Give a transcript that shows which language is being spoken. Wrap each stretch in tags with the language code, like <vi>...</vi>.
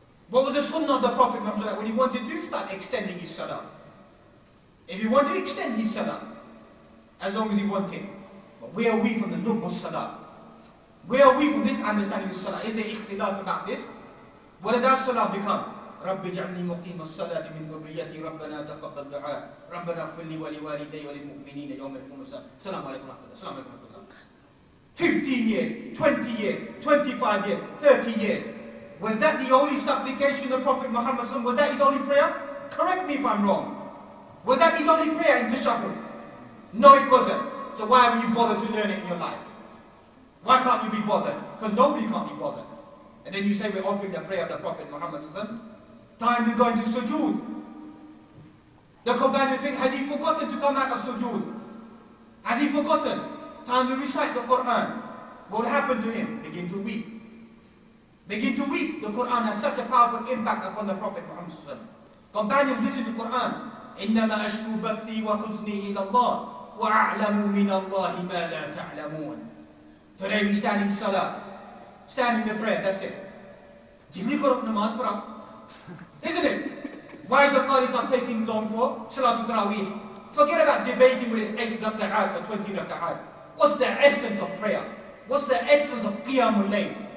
<en>What was the sunnah of the Prophet Muhammad when he wanted to start extending his salah? If he wanted to extend his salah, as long as he wanted. But where are we from the lub of salah? Where are we from this understanding of salah? Is there ikhtilaf about this? What does our salah become?</en> <ar>رَبِّ جَعْلْنِي مُقِيمَ الصَّلَاةِ مِنْ ذُرِّيَّتِي رَبَّنَا تَقَبَّلْ دُعَاءَ رَبَّنَا اغْفِرْ لِي وَلِوَالِدَيَّ وَلِلْمُؤْمِنِينَ يَوْمَ يَقُومُ السَّاعَةُ السَّلَامُ عَلَيْكُمْ وَرَحْمَةُ اللَّهِ</ar> <en>15 years, 20 years, 25 years, 30 years. Was that the only supplication of Prophet Muhammad? Was that his only prayer? Correct me if I'm wrong. Was that his only prayer in Tashahhud? No, it wasn't. So why haven't you bothered to learn it in your life? Why can't you be bothered? Because nobody can't be bothered. And then you say we're offering the prayer of the Prophet Muhammad. Time you go into sujood. The companion think, has he forgotten to come out of sujood? Has he forgotten? Time to recite the Quran. What will happen to him? Begin to weep. Begin to weep. The Quran had such a powerful impact upon the Prophet Muhammad. Companions listen to Quran.</en> <ar>إنما أشكو بثي وحزني إلى الله وأعلم من الله ما لا تعلمون.</ar> <en>Today we stand in salah, stand in the prayer, that's it.</en> <ur>Jilli karo namaz parao.</ur> <en>Isn't it? Why is the Qari not taking long for? Salatul Tarawih. Forget about debating with his 8 rak'at or 20 rak'at. What's the essence of prayer? What's the essence of Qiyamul Layl?</en>